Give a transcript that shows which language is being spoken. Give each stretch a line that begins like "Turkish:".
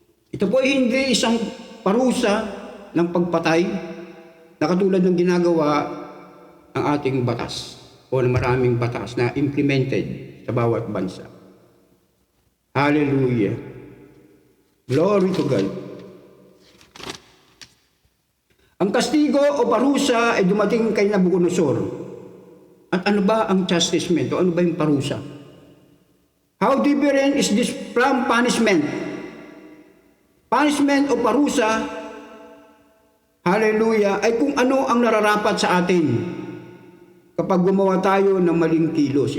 Filipino: Ito po ay hindi isang parusa ng pagpatay na katulad ng ginagawa ng ating batas o ng maraming batas na implemented sa bawat bansa. Hallelujah.
English: Glory to God.
Filipino: Ang kastigo o parusa ay dumating kay Nabucodonosor. At ano ba ang chastisement o ano ba yung parusa?
English: How different is this from punishment?
Filipino: Punishment o parusa, hallelujah, ay kung ano ang nararapat sa atin kapag gumawa tayo ng maling kilos.